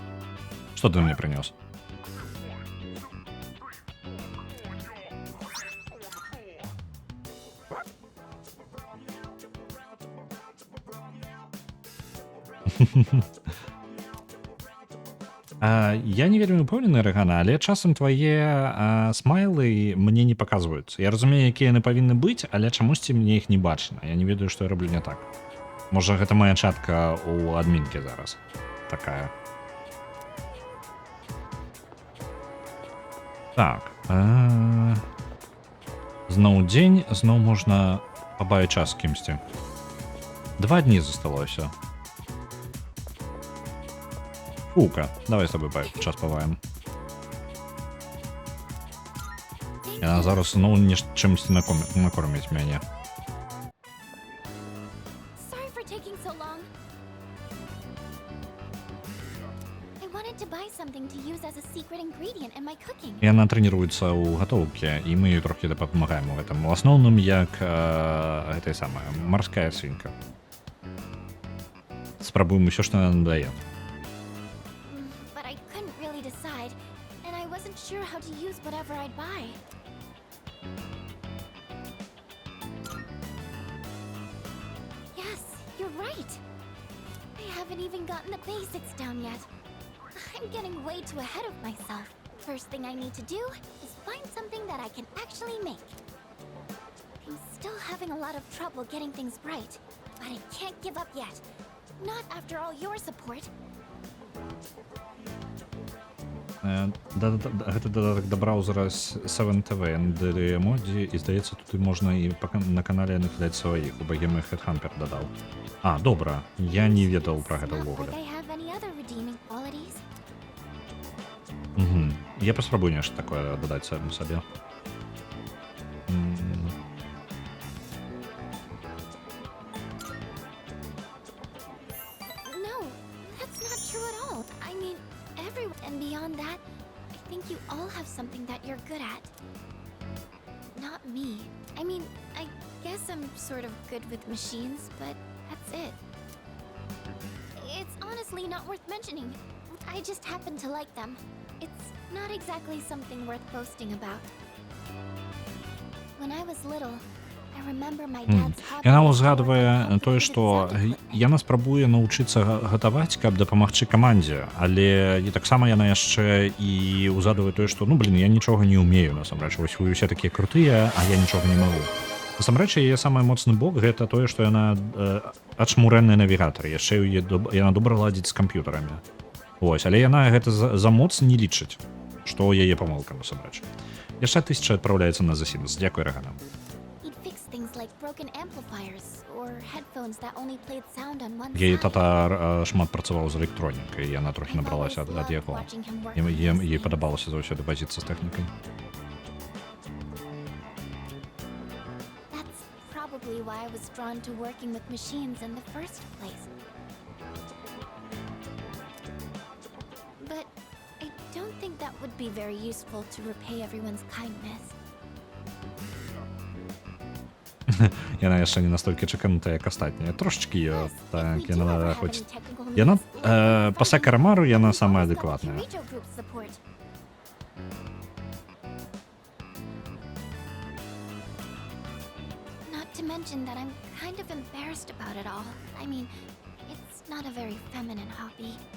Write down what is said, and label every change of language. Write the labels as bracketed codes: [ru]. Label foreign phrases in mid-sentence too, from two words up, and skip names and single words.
[ru] Что ты мне принес? [be] Я не вельмі упэўнены, Рэгана, але часам твае смайлы мне не паказваюцца. Я разумею, якія яны павінны быць, але чамусьці мне іх не бачна. Я не ведаю, што я раблю не так. Можа, гэта моя чатка ў адмінкі зараз. Такая. Так. Зноў дзень, зноў можна пабавіць час з кімсьці. 2 дні засталося. Фука, давай з тобой час паваем. Яна зараз зноў чымсьці накорміць мяне. [en] Sorry for taking so long. I wanted to buy something to use as a secret ingredient in my cooking. [be] Яна трэніруецца ў гатоўкі, і мы ёй трохі дапамагаем у гэтым. У асноўным, як гэтай самая марская свінка. Спрабуем усё, што яна дае. [en] But I couldn't really decide, and I wasn't sure how to use whatever I'd buy. Yes, you're right. I haven't even gotten the basics down yet. I'm getting way too ahead of myself. First thing I need to do is find something that I can actually make. I'm still having a lot of trouble getting things right, but I can't give up yet. Not after all your support. [be] Гэта дадатак да браўзера 7TV NDD модзе, і здаецца, тут і можна і на канале накідаць сваіх. У Богемы Headhunter дадаў. А, добра, я не ведаў пра гэта [en] It's not [be] ўвогуле. [en] like I have any other redeeming qualities. [be] Я паспрабую нешта такое дадаць сабе. [en] No, that's not true at all. I mean, everyone. And beyond that, I think you all have something that you're good at. Not me. I mean, I guess I'm sort of good with machines, but that's it. It's honestly not worth mentioning. I just happen to like them. It's not exactly something worth boasting about. When I was little, I remember my dad's hobby. [be] Яна [en] was [be] ўзгадвае тое, [en] complicated [be] што [en] sound [be] яна спрабуе навучыцца гатаваць, каб дапамагчы камандзе, але і таксама яна яшчэ і ўзгадвае тое, што я нічога не ўмею, насамрэч. Вось вы ўсе такія крутыя, а я нічога не магу. Насамрэч, яе самы моцны бок гэта тое, што яна ачмурэнны навігатар, яшчэ яна добра ладзіць з камп'ютарамі. Вось, але яна гэта за моц не лічыць, што яе памылка, насамрэч. Яшчэ 1000 адпраўляецца на The Sims. Дзякуй, Рэгана. [en] He'd fix things like broken amplifiers or headphones that only played sound on one [be] Яе [en] side. [be] тата шмат працаваў з электронікай, і яна трохі [en] I've [be] набралася [en] always [be] ад [en] loved [be] яго. [en] watching him work with things [be] Їй [en] like [be] падабалася заўсёды вазіцца з тэхнікай. [en] That's probably why I was drawn to working with machines in the first place. But I don't think that would be very useful to repay everyone's kindness. [be] Яна яшчэ не настолькі чаканутая, як астатнія. Трошечкі [en] Plus, [be] так, [en] if we do [be] яна [en] ever have [be] хоць... [en] any technical [be] Яна, [en] needs, then [be] пасля find Карамару, [en] me. [be] яна [en] I've [be] самая [en] always got [be] адэкватная. [en] Kirijo Group's support. Not to mention that I'm kind of embarrassed about it all. I mean, it's not a very feminine hobby.